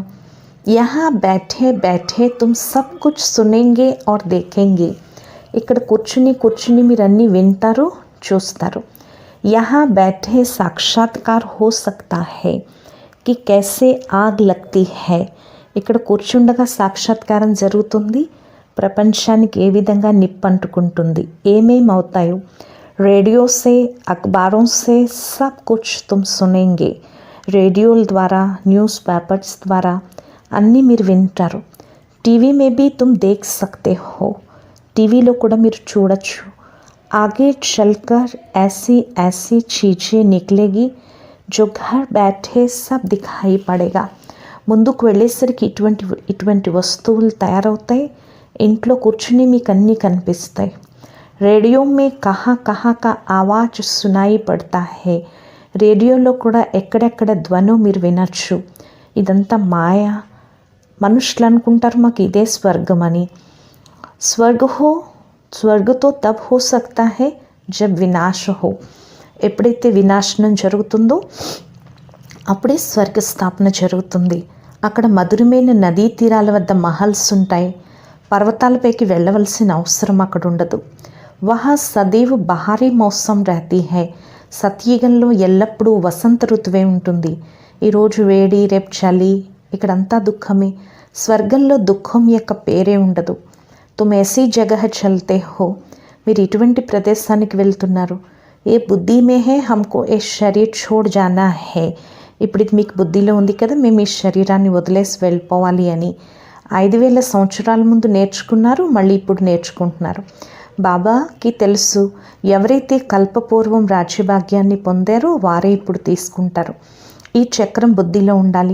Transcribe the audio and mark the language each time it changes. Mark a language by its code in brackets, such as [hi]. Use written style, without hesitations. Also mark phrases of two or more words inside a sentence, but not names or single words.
[hi] यहाँ बैठे बैठे तुम सब कुछ सुनेंगे और देखेंगे. [te] ఇక్కడ కూర్చుని మీరు అన్నీ వింటారు, చూస్తారు. [hi] यहाँ बैठे साक्षात्कार हो सकता है कि कैसे आग लगती है. [te] ఇక్కడ కూర్చుండగా సాక్షాత్కారం జరుగుతుంది, ప్రపంచానికి ఏ విధంగా నిప్పంటుకుంటుంది, ఏమేమవుతాయో. [hi] रेडियो से, अखबारों से सब कुछ तुम सुनेंगे. [te] రేడియోల ద్వారా, న్యూస్ పేపర్స్ ద్వారా అన్నీ మీరు వింటారు. [hi] टीवी में भी तुम देख सकते हो. [te] టీవీలో కూడా మీరు చూడొచ్చు. [hi] आगे चलकर ऐसी ऐसी चीज़ें निकलेगी जो घर बैठे सब दिखाई पड़ेगा. [te] ముందుకు వెళ్ళేసరికి ఇటువంటి వస్తువులు తయారవుతాయి, ఇంట్లో కూర్చుని మీకు అన్నీ కనిపిస్తాయి. [hi] रेडियो में कहाँ कहाँ का आवाज़ सुनाई पड़ता है. [te] రేడియోలో కూడా ఎక్కడెక్కడ ధ్వను మీరు వినొచ్చు. ఇదంతా మాయ. మనుషులు అనుకుంటారు మాకు ఇదే స్వర్గం అని. [hi] स्वर्ग तो तब हो सकता है जब विनाश हो. [te] ఎప్పుడైతే వినాశనం జరుగుతుందో అప్పుడే స్వర్గ స్థాపన జరుగుతుంది. అక్కడ మధురమైన నదీ తీరాల వద్ద మహల్స్ ఉంటాయి. పర్వతాలపైకి వెళ్ళవలసిన అవసరం అక్కడ ఉండదు. [hi] वहाँ सदैव बहारी मौसम रहती है. [te] సత్యుగంలో ఎల్లప్పుడూ వసంత ఋతువే ఉంటుంది. ఈరోజు వేడి, రేపు చలి, ఇక్కడంతా దుఃఖమే. స్వర్గంలో దుఃఖం యొక్క పేరే ఉండదు. [hi] तुम ऐसी जगह चलते हो. [te] మీరు ఇటువంటి ప్రదేశానికి వెళ్తున్నారు. [hi] ये बुद्धि में है हमको ये शरीर छोड़ जाना है. [te] ఇప్పుడు ఇది మీకు బుద్ధిలో ఉంది కదా, మేము ఈ శరీరాన్ని వదిలేసి వెళ్ళిపోవాలి అని. 5000 సంవత్సరాల ముందు నేర్చుకున్నారు, మళ్ళీ ఇప్పుడు నేర్చుకుంటున్నారు. బాబాకి తెలుసు, ఎవరైతే కల్పపూర్వం రాజ్యభాగ్యాన్ని పొందారో వారే ఇప్పుడు తీసుకుంటారు. ఈ చక్రం బుద్ధిలో ఉండాలి.